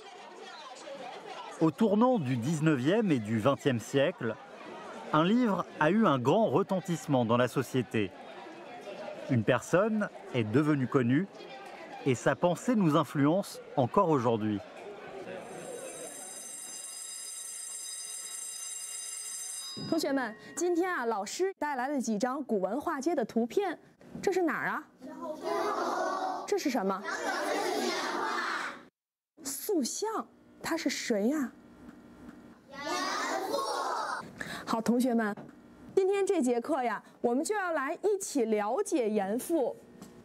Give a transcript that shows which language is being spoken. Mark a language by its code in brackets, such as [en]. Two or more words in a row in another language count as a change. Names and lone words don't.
[fr] Au tournant du 19e et du 20e siècle, un livre a eu un grand retentissement dans la société. Une personne est devenue connue et sa pensée nous influence encore aujourd'hui. Élèves, [zh] 今天啊，老师带来了几张古文化街的图片，这是哪儿啊？这是什么？塑像，他是谁呀？严复。好，同学们，今天这节课呀，我们就要来一起了解严复。